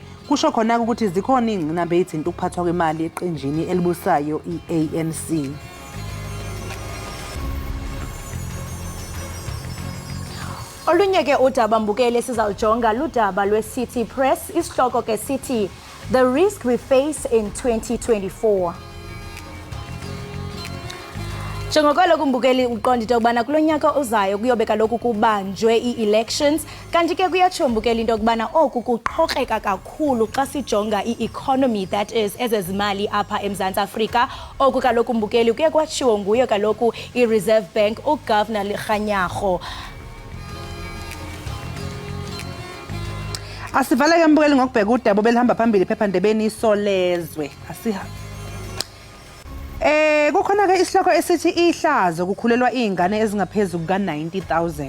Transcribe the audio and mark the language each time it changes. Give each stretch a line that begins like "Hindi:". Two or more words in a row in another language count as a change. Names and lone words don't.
Zulu: Kusho khona ukuthi zikhona ingqinamba ezithinta ukuphathwa kwemali eqenjini elibusayo iANC.
Xhosa: Olunye ke udaba mbukele sizawujonga ludaba lweCity Press isihloko ke sithi The Risk We Face in 2024. Njengoko lokhu mbukeli uqondile ukubana kulonyaka ozayo kuyobe kaloku kubanjwe ii-elections kanti ke kuyatsho mbukeli into yokubana oku kuqhokreka kakhulu xa sijonga i-economy
English: that is
Xhosa: ezezimali apha eMzantsi Afrika. Oku kaloku mbukeli kuye kwatshiwo nguye kaloku i-Reserve Bank uGovernor Lekhanyago.
Zulu: Asivala ke mbukeli ngokubheka udaba belihamba phambili ephephandabeni isolezwe. Kukhona ke isihloko esithi ihlazo kukhulelwa izingane ezingaphezulu kuka-90,000.